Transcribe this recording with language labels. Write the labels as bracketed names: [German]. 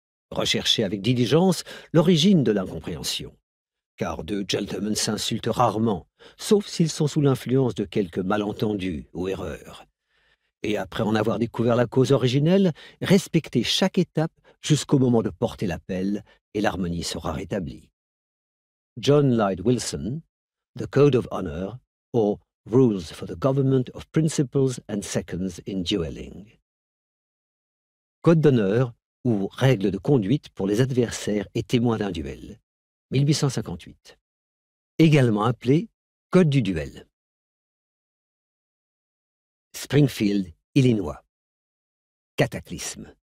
[French] Recherchez avec diligence l'origine de l'incompréhension, car deux gentlemen s'insultent rarement, sauf s'ils sont sous l'influence de quelque malentendu ou erreur. Et après en avoir découvert la cause originelle, respectez chaque étape jusqu'au moment de porter l'appel, et l'harmonie sera rétablie. [English] John Lloyd Wilson, The Code of Honor, or Rules for the Government of Principals and Seconds in Dueling. [French] Code d'honneur ou règles de conduite pour les adversaires et témoins d'un duel. 1858. Également appelé Code du duel. Springfield, Illinois. Cataclysme.